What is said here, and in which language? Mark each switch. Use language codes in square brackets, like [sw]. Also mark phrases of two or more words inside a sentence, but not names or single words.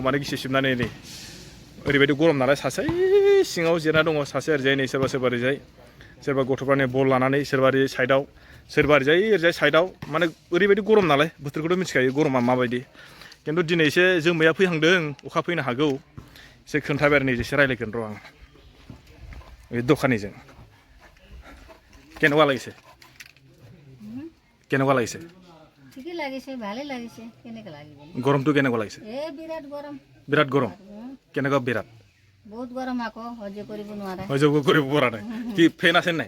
[brx] माने गिसि सिबनानै नै ओरैबायदि गरम नालाय सासे सिङाव जिरायना दङ सासे ओरैजाय नै सोरबा ओरैजाय सोरबा गथ'फ्रानो बल लानानै सोरबा ओरै साइडआव सोरबा ओरैजाय साइडआव माने ओरैबायदि गरम नालाय बोथोरखौथ' मिथिखायो गरमा माबायदि खिन्थु दिनै एसे जोमैया फैहांदों अखा फैनो हागौ एसे खोन्थाबाय आरो नै एसे रायज्लायगोन र' आं बे दखानिजों [as] কেনেকুৱা লাগিছে ঠিকই লাগিছে ভালে লাগিছে কেনেকৈ লাগিব গৰমটো কেনেকুৱা লাগিছে বিৰাট গৰম কেনেকুৱা বিৰাট বহুত গৰম আকৌ সহ্য কৰিব নোৱাৰে সহ্য কৰিব পৰা নাই কি ফেন আছে নাই